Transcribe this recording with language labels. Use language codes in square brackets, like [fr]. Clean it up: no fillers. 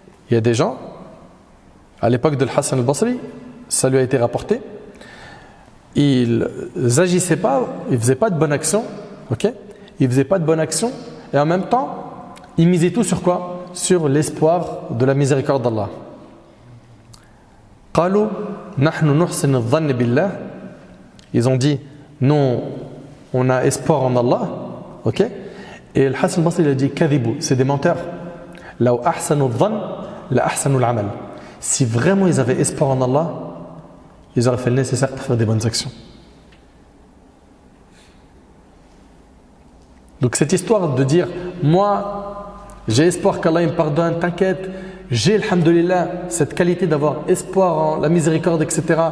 [fr] Il y a des gens, à l'époque de Hassan al-Basri, ça lui a été rapporté. Ils n'agissaient pas, ils ne faisaient pas de bonne action, ok? Ils ne faisaient pas de bonne action et en même temps, ils misaient tout sur quoi? Sur l'espoir de la miséricorde d'Allah. [ar] قالوا نحن نحسن الظن بالله. [fr] Ils ont dit, nous, on a espoir en Allah, ok? Et le Hassan al-Basri il a dit, [ar] كذبوا, [fr] c'est des menteurs. [ar] لو أحسنوا الظن لأحسنوا العمل. [fr] Si vraiment ils avaient espoir en Allah, ils auraient fait le nécessaire pour faire des bonnes actions. Donc cette histoire de dire, moi, j'ai espoir qu'Allah me pardonne, t'inquiète, j'ai, alhamdoulilah, cette qualité d'avoir espoir en la miséricorde, etc.